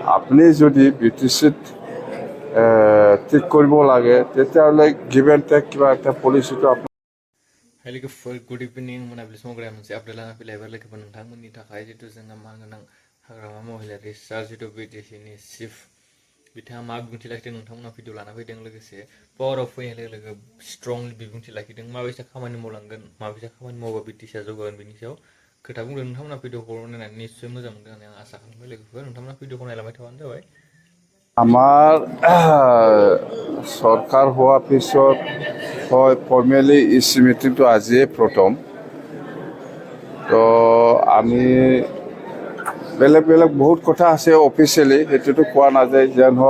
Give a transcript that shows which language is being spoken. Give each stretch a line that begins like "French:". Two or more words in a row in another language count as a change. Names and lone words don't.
Assamese: আপুনি যদি বিটিচিত ঠিক কৰিব লাগে তেতিয়াহ'লে
English: give and take
Assamese: কিবা এটা পলিচিটো
Bodo: Hi लोगोफोर
English: good evening
Bodo: मोनाबिलि समाव मोनसे आपडेट लाना फैलायबाय लोगोफोर नोंथांमोननि थाखाय जितु जोंहा मा गोनां हाग्रामा महिलारि सार जितु बिटिसिनि चिफ बिथाङा मा बिबुंथि लाखिदों नोंथांमोना भिडिअ लाना फैदों लोगोसे पावाराव फैनाय लोगो लोगो स्ट्रंलि बिबुंथि लाखिदों माबायसा खामानि मावलांगोन माबायसा खामानि मावबा बिटिसिआ जौगागोन बेनि सायाव खोथा बुंदों नोंथांमोना भिडिअखौ नायनानै निस्सय मोजां मोनगोन होननानै आं आसा खालामबाय लोगोफोर नोंथांमोना भिडिअखौ नायलांबाय थाबानो जाबाय
Assamese: আমাৰ চৰকাৰ হোৱাৰ পিছত হয় ফৰ্মেলি ইচি মিটিংটো আজিয়ে প্ৰথম তো আমি বেলেগ বেলেগ বহুত কথা আছে অফিচিয়েলি সেইটোতো কোৱা নাযায় যেন হওক